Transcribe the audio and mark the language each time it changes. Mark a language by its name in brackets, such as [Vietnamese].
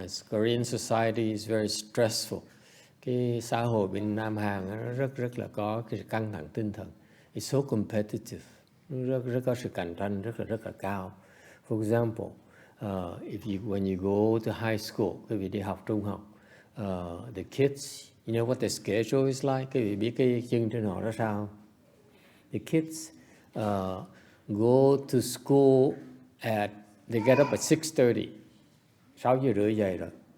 [English] Korean society is very stressful. [Vietnamese] Cái xã hội bên Nam Hàn nó rất là có cái căng thẳng tinh thần. [English] It's so competitive. [Vietnamese] Nó rất có sự cạnh tranh rất là cao. [English] For example, when you go to high school, [Vietnamese] quý vị đi học trung học, [English] the kids, you know what the schedule is like? [Vietnamese] Quý vị biết cái chương trình họ ra sao không? [English] The kids go to school they get up at 6:30. 6:30 [Vietnamese] dậy rồi.